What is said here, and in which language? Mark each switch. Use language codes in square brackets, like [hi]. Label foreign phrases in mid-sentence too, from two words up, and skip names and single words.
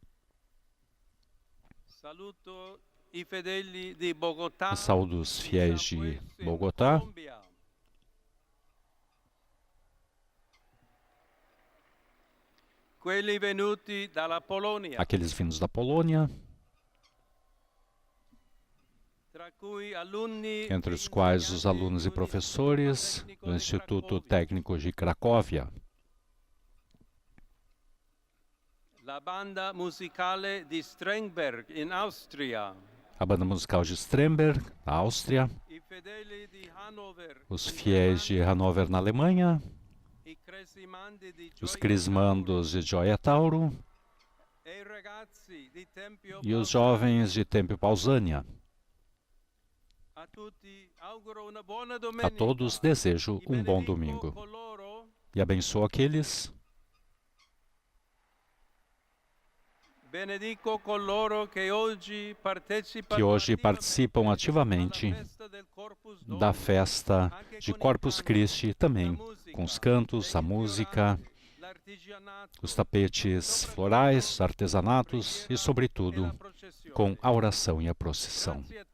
[pt] Saúdo os fiéis de Bogotá, aqueles vindos da Polônia, entre os quais os alunos e professores do Instituto Técnico de Cracóvia. [it] La banda musicale di Strengberg, in Austria. [pt] A banda musical de Stremberg, na Áustria, [it] I fedeli di Hannover, [pt] os fiéis de Hannover, na Alemanha, [it] i cresimandi di [pt] os Gioia crismandos de Gioia Tauro [it] e i ragazzi di Tempio [pt] e os [it] Pausania. [pt] jovens de Tempio Pausânia. [it] A tutti auguro una buona [pt] A [it] domenica. [pt] todos desejo [it] E [pt] um bom [it] benedico [pt] domingo [it] coloro [pt] e abençoo aqueles [it] Benedico coloro que hoje [pt] participam ativamente da festa de Corpus Christi, também com os cantos, a música, os tapetes florais, os artesanatos e, sobretudo, com a oração e a procissão.